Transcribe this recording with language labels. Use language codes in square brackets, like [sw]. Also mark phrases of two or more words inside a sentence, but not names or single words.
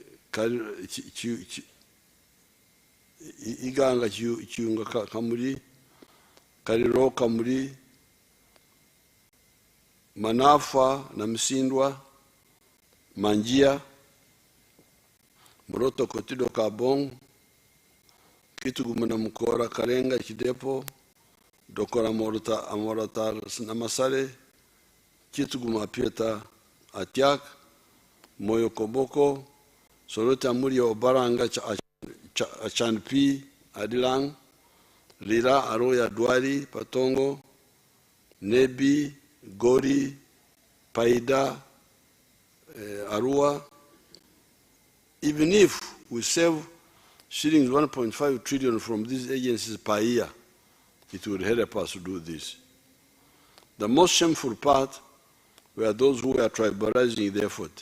[en] iganga kiunga kamuri kaliro kamuri manafa na msindwa manjia mroto kotido kabong kituguma na mkora karenga kidepo dokora amorata na masare kituguma pieta atiak moyo koboko sorote amuri obaranga achanpi adilang lira aroya dwari patongo nebi gori paida arua. Even if we save shillings 1.5 trillion from these agencies per year, it would help us to do this. The most shameful part were those who were tribalizing the effort.